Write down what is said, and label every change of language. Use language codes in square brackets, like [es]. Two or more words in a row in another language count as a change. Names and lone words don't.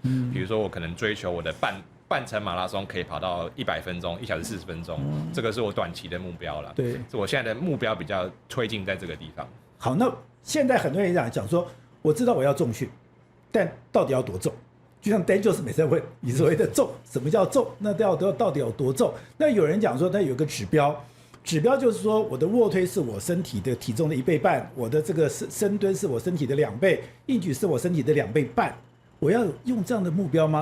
[zh] 比如說我可能追求我的半程馬拉松可以跑到100分鐘，1小時40分鐘，這個是我短期的目標了。對，我現在的目標比較推進在這個地方。好，那現在很多人講說，我知道我要重訓，但到底要多重？就像 Dan 就是每次問你所謂的重，什麼叫重？那到底有多重？那有人講說，它有個指標就是說，我的臥推是我身體的體重的1倍半，我的這個深蹲是我身體的2倍，硬舉是我身體的2倍半。我要用這樣的目標嗎？